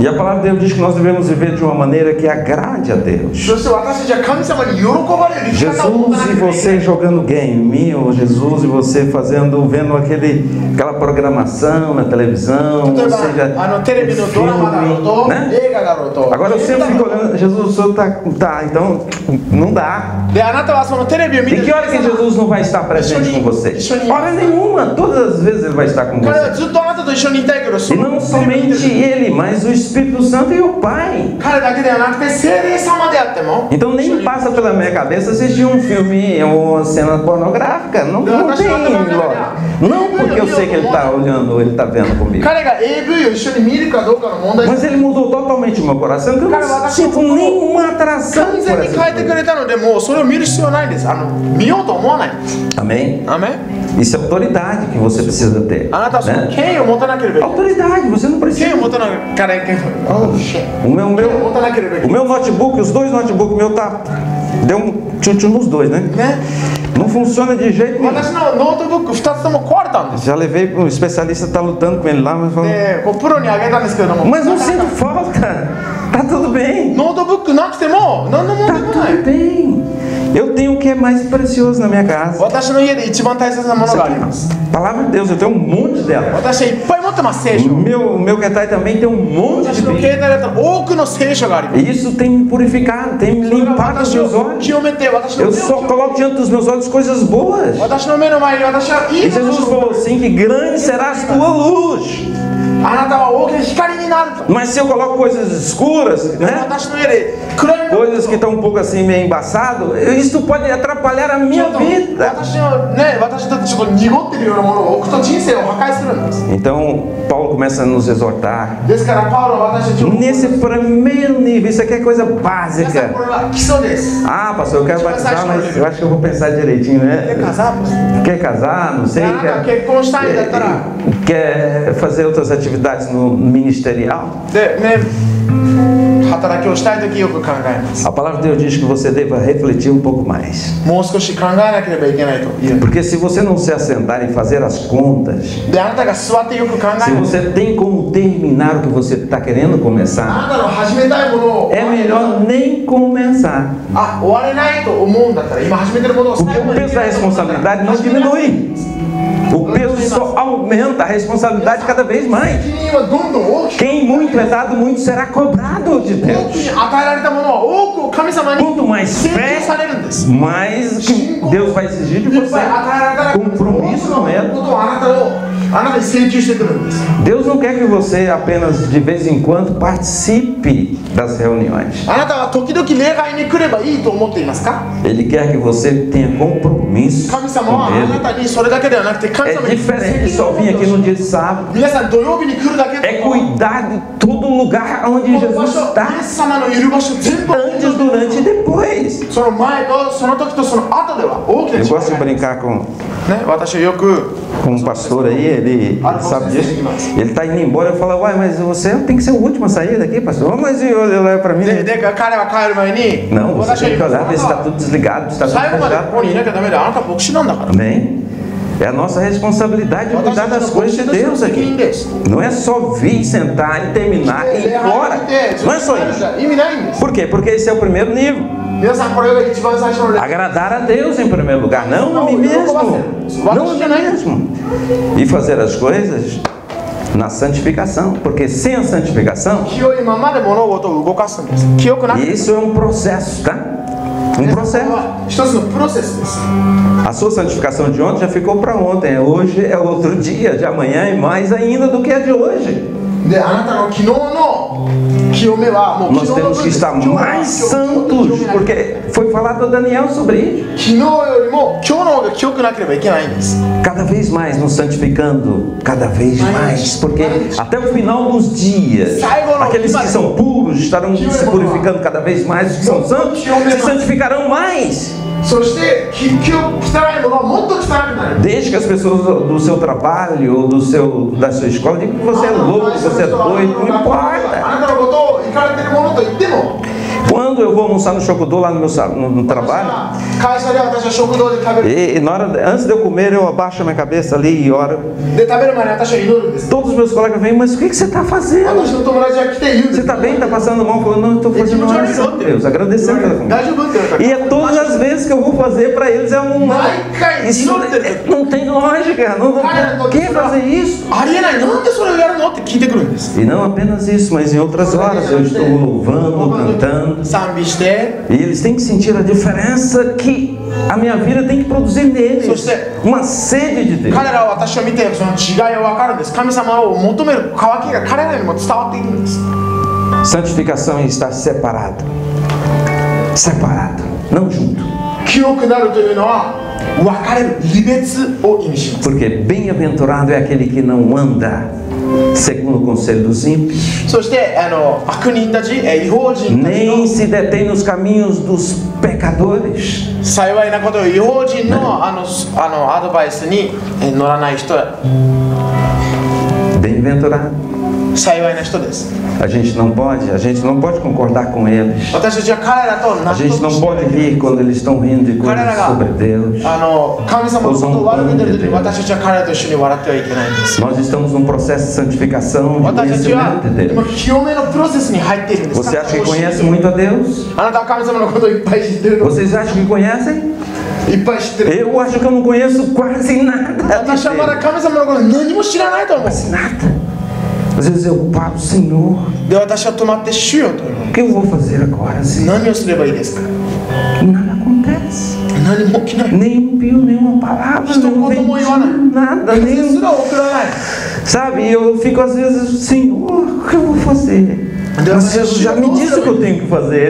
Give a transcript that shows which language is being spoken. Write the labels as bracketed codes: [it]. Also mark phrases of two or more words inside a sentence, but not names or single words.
[pt] E a palavra de Deus diz que nós devemos viver de uma maneira que agrade a Deus. [ja] そして私たちは神様に喜ばれる生き方を持たな [pt] Jesus [ja] け [pt] e [ja] ればいけない [pt] você jogando game, ou Jesus e você vendo aquela programação na televisão, [ja] 例え [pt] ou [ja] ば [pt] seja, [ja] テレビのドラマだろうと、 [pt] filme, né? [ja] 映画だろうと。 [pt] Agora eu sempre fico olhando, Jesus, o senhor tá, então não dá. [ja] であなたはそのテレビを見 [pt] E [ja] て [pt] que hora que Jesus não vai estar presente com você? Hora nenhuma, todas as vezes ele vai estar com [ja] 彼は [pt] você. [ja] ずっとあなたと一緒にいたいけど、そ [pt] E [ja] の [pt] não [ja] テレビを見て [pt] somente [ja] る [pt] ele, mas o Espírito Santo e o Pai. [ja] 彼だけではなくて聖霊様であっても、 [pt] Então nem passa pela minha cabeça assistir um filme ou uma cena pornográfica. Não tem lógica. Não porque eu sei que ele está olhando, ele está vendo comigo. [ja] 彼が AV を一緒に見るかどうかの問題 [pt] Mas ele mudou totalmente o meu coração, que eu não sinto nenhuma atração [ja] 完 [pt] por [ja] 全に [pt] essas [ja] 変えてく [pt] coisas. [ja] れたので、もうそれを見る必要ないんです。見ようと思わない。 [pt] Amém? [ja] アメン。 [pt] Isso é autoridade que você precisa ter. [ja] あなたはその [pt] Né? [ja] 権威を持たなければいけない。 [pt] Autoridade, você não [ja] 権威 [pt] precisa. [ja] を持たなきゃいけない。 [pt] O meu, [ja] 権威を持たなければいけ [pt] o [ja] ない。 [pt] meu notebook, os dois notebooks meus deu tchutchu nos dois, né? [ja] ね。 [pt] Não funciona de jeito nenhum. [ja] 私のノートブック2つとも壊れたんです。 [pt] Já levei para o especialista, está lutando com ele lá, mas falou, [ja] で、こうプロにあげたんですけれども、 [pt] mas não sinto falta. Tá tudo bem. [ja] ノートブックなくても何の問 [pt] Tá [ja] 題もない。 [pt] tudo bem. Eu tenho o que é mais precioso na minha casa. [ja] 私の家で一番大切なものがあります。 [pt] Palavra de Deus, eu tenho um monte dela. [ja] 私はいっぱい持ってます、聖書。 [pt] Meu Ketai também tem um monte [ja] 私 [pt] de [ja] の [pt] Bíblia. [ja] 携帯だと多くの聖書があります。 [pt] E isso tem me purificado, tem me [ja] それが [pt] limpado os [ja] 私 [pt] meus [ja] を [pt] olhos. [ja] 清めて、私の [pt] Eu [ja] 目を [pt] só coloco diante dos meus olhos coisas boas. [ja] 私の目の前に私はい [pt] E [ja] いもの [pt] Jesus [ja] を [pt] falou assim que grande será a tua luz. [ja] あなたは大きな光になると。 [pt] Mas se eu coloco coisas escuras, né? [ja] 私の家で暗いもの [pt] Coisas que estão um pouco assim meio embaçado, isso pode atrapalhar a [ja] ちょ [pt] minha [ja] っと [pt] vida. [ja] 私のね、私だってちょっと濁ってるようなものを置くと人生を破壊するんです。 [pt] Então Paulo começa a nos exortar [ja] ですからパウロは私たちを [pt] nesse primeiro nível. Isso aqui é coisa [ja] 皆さん [pt] básica. [ja] これは基礎です。 [pt] Ah, pastor, eu quero batizar, mas eu acho que eu vou pensar direitinho, [ja] で [pt] né? casar, Quer casar, não sei, [ja] あなたが [pt] quer, [ja] 結婚したいんだったら [pt] quer fazer outras atividades no ministerial. [ja] でね、働きをしたいときよく考えます。 [pt] A palavra de Deus diz que você deva refletir um pouco mais. [ja] もう少し考えなければいけないと言う。 [pt] Porque se você não se assentar e fazer as contas, [ja] で、あなたが座ってよく考 [pt] se [ja] える。 [pt] você tem como terminar o que você está querendo [ja] あ [pt] começar, [ja] なたの始めたいものを [pt] é melhor nem começar. [ja] あ、終われないと思うんだったら今始めてるものを [pt] Porque [ja] 最後 [pt] o [ja] に [pt] peso da responsabilidade não diminui. O peso só aumenta, a responsabilidade cada vez mais. [ja] 責任はどんどん大きく [pt] Quem muito é dado, muito será cobrado de [ja] 多く [pt] Deus. [ja] に与えられたものは多くを神様に [pt] Quanto mais [ja] 請求 [pt] fé, [ja] されるんです。 [pt] mais que Deus vai exigir de [ja] いっぱい [pt] você. [ja] 与えられたら多く [pt] Compromisso [ja] の [pt] com Ele. [ja] ことをあなたに請求してくるんです。 [pt] Deus não quer que você apenas de vez em quando participe das reuniões. [ja] あなたは時々礼拝に来ればいいと思っていますか？ [pt] Ele quer que você tenha compromisso [ja] 神様 [pt] com [ja] はあな [pt] Ele. [ja] たにそれだけではなくて神 [pt] É [ja] 様に [pt] diferente de só vir aqui no dia de sábado. [ja] 皆さん土曜日に来るだけ [pt] É cuidar de todo lugar onde [ja] この場 [pt] Jesus [ja] 所、イ [pt] está. [ja] エス様のいる場所全部 [pt] Antes, durante e depois. [ja] その前とその時とその後では大きな [pt] Eu [ja] 違い [pt] gosto de [ja] がある。 [pt] brincar com [ja] ね、私はよく [pt] um pastor aí, ele sabe disso. Ele está indo embora, eu falo, uai, mas você tem que ser o último a sair daqui, pastor. Mas ele olha para mim. [ja] で彼は帰る前に [pt] Não, você [ja] 私は [pt] tem que [ja] 言います [pt] olhar, ver se [ja] あ [pt] está [ja] なたは [pt] tudo desligado, se está tudo [ja] 最後までこ [pt] fechado. [ja] こにいなきゃダメだ。あなたは牧師なんだから。 [pt] Amém? É a nossa responsabilidade de [ja] 私 [pt] cuidar [ja] たち [pt] das [ja] の牧 [pt] coisas [ja] 師 [pt] de [ja] としての [pt] Deus [ja] 責任 [pt] aqui. [ja] です。 [pt] Não é só vir, sentar e terminar e ir [ja] 礼拝 [pt] embora. [ja] に来てずっ [pt] Não é [ja] と [pt] só [ja] 帰るん [pt] isso. [ja] じゃ意味ないんです。 [pt] Por quê? Porque esse é o primeiro nível. [ja] 皆さんこれが一番最初の礼拝。 [pt] Agradar a Deus em primeiro lugar, não a mim mesmo. Não a mim mesmo. E fazer as coisas na santificação. Porque sem a santificação, [ja] 清いままで物事を動かすんです。清くなく [pt] e [ja] て [pt] isso é um processo, tá? Um [ja] これ [pt] processo. [ja] は一つのプロセスです。 [pt] A sua santificação de ontem já ficou para ontem. Hoje é outro dia, de amanhã é mais ainda do que a de hoje. [ja] であなたの昨日の清めはもう [pt] Nós temos que estar mais santos, porque foi falado a Daniel sobre isso. [ja] 昨日よりも今日の方が清くなければいけないんです。 [pt] Cada vez mais nos santificando, cada vez mais, porque até o final dos dias, aqueles que são puros estarão se purificando cada vez mais, os que são santos se santificarão mais. [ja] そして汚いものはもっと汚くなる。 [pt] Desde que as pessoas do seu trabalho ou da sua escola digam que você é louco, que você é doido, não importa. [ja] あなたのことを行かれているものと言っても [pt] Quando eu vou almoçar no Chocodô lá no trabalho, [ja] 会社で私は食堂で食べる。 [pt] e antes de eu comer eu abaixo a minha cabeça ali e oro. [ja] で食べる前に私は祈るんです。 [pt] Todos os meus colegas vêm, mas o que você está fazendo? [ja] 私の友達が来て言うんです。 [pt] Você está bem? Está passando mal? Eu falo, não, eu estou fazendo uma oração a Deus, agradecendo pela comida. [ja] 大丈夫って言われたら [pt] E é todas as vezes que eu vou fazer para eles é um... Isso não tem lógica, por que fazer isso? [ja] ありえない、なんでそれをやるのって聞いてくるんです。 [pt] E não apenas isso, mas em outras horas eu estou louvando, cantando. [ja] 賛美して [pt] E eles têm que sentir a diferença que a minha vida tem que produzir neles. Uma sede de Deus. [ja] 彼らは私を見てその違いを分かるんです。神様を求める渇きが彼らにも伝わっていくんです。 [pt] Santificação é estar separado. Separado, não junto. [ja] 清くなるというのは分かれる、離別を意味します。 [pt] Porque bem-aventurado é aquele que não anda segundo o conselho dos ímpios, [ja] そして悪人たち、違法人たち [pt] nem se detém nos caminhos dos pecadores. [ja] の幸いなことを違法人のアドバイスに乗らない人は [pt] Bem-aventurado. [ja] 幸いな人です。 [pt] A gente não pode concordar com eles. [ja] 私たちは彼らと [pt] A [ja] 納 [pt] gente [ja] 得 [pt] não [ja] して [pt] pode rir quando eles estão rindo de coisas sobre Deus. [ja] 神様のことを悪く出るときに私たちは彼らと一緒に笑ってはいけないんです。 [pt] Nós estamos num processo de santificação, de [ja] 私たちは [pt] conhecimento de [ja] 今 [pt] Deus. [ja] 清めのプロセスに入っているんです。 [pt] Você acha que conhece muito a Deus? [ja] あなたは神様のことをいっぱい知ってるの？ [pt] Vocês acham que conhecem? [ja] いっぱい知ってる。 [pt] Eu acho que eu não conheço quase nada. [ja] 私はまだ神様のこと何も知らないと思う。 [pt] Nada. Às vezes eu paro, Senhor, [ja] で私は止まって主よと [pt] o que eu vou fazer agora? Senhor? [ja] 何をすればいいですか？ [pt] Nada acontece. [ja] 何も起きない。 [pt] Nem um pio, nenhuma palavra, Estou nem com nada, [ja] 風 [pt] nem. [ja] すら送らない。 [pt] Sabe, eu fico às vezes, Senhor, o que eu vou fazer? Mas Jesus já me disse o que eu tenho que fazer.